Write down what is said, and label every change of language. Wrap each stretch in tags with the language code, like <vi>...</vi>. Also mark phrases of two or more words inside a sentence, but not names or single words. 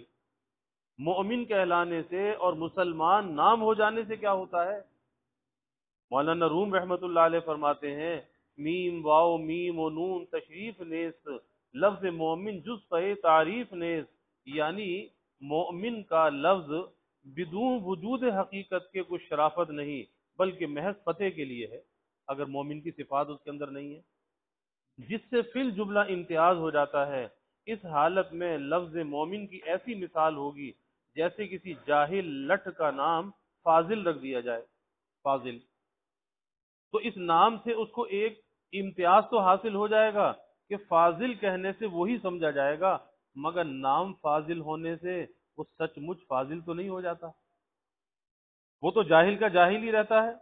<ur>مومن کہلانے سے اور مسلمان نام ہو جانے سے کیا ہوتا ہے؟ مولانا روم</ur> <ar>رحمت اللہ علیہ</ar> <ur>فرماتے ہیں،</ur> <fa>میم واو میم و نون تشریف نیست، لفظ مومن جز پہ تعریف نیست،</fa> <ur>یعنی مومن کا لفظ بدون وجود حقیقت کے کچھ شرافت نہیں بلکہ محض فتح کے لیے ہے، اگر مومن کی صفات اس کے اندر نہیں ہے، جس سے فی الجملہ امتیاز ہو جاتا ہے۔ اس حالت میں لفظ مومن کی ایسی مثال ہوگی جیسے کسی جاہل لٹ کا نام فاضل رکھ دیا جائے، فاضل، تو اس نام سے اس کو ایک امتیاز تو حاصل ہو جائے گا کہ فاضل کہنے سے وہی سمجھا جائے گا، مگر نام فاضل ہونے سے وہ سچ مچ فاضل تو نہیں ہو جاتا، وہ تو جاہل کا جاہل ہی رہتا ہے۔</ur>